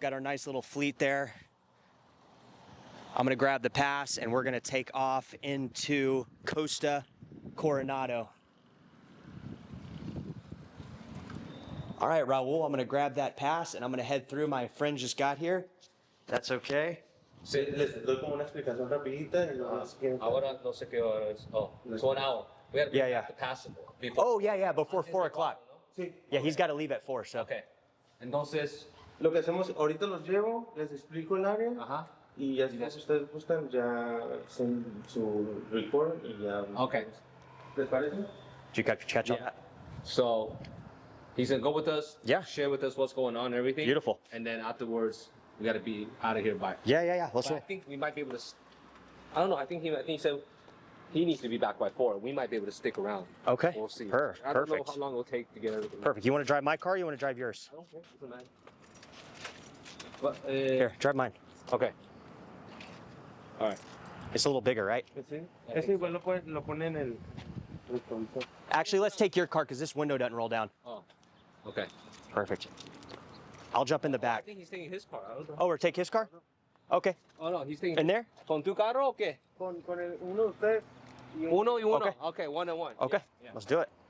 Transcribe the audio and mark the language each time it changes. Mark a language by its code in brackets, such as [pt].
[en] Got our nice little fleet there. I'm gonna grab the pass and we're gonna take off into Costa Coronado. All right, Raul, I'm gonna grab that pass and I'm gonna head through. My friend just got here. That's okay. [es] Sí, les doy como una explicación rapidita y luego si quieren- Ahora no sé qué hora es. [en] Oh, it's 1 hour. We have to Yeah, yeah. have to pass it before. Oh, yeah, before 4 o'clock. [es] Sí. [en] Yeah, he's got to leave at 4, so. [es] Okay. Entonces, Lo que hacemos, ahorita los llevo, les explico el área ajá. y ya si ustedes buscan, ya hacen su report y ya. [en] Okay. [es] ¿Les parece? [en] Did you catch on Yeah. that? So he's gonna go with us. Yeah. Share with us what's going on, and everything. Beautiful. And then afterwards, we gotta be out of here by. Yeah. Let's But I do it. think we might be able to. I don't know. I think he said he needs to be back by 4. We might be able to stick around. Okay. We'll see. Perfect. I don't know how long it'll take to get everything. Perfect. You want to drive my car or you want to drive yours? I don't care. Doesn't matter. But, Here, drive mine. Okay. All right. It's a little bigger, right? [es] Sí. Ese igual lo ponen en el retrovisor. [en] Actually, let's take your car because this window doesn't roll down. Oh. Okay. Perfect. I'll jump in the I back. think he's taking his car. I don't know. Oh, we're take his car? Okay. Oh no, he's taking. In there? [es] ¿Con tu carro o qué? Con el uno de ustedes y Uno y uno. [en] Okay. Okay, 1 and 1. Okay. Yeah. Let's do it.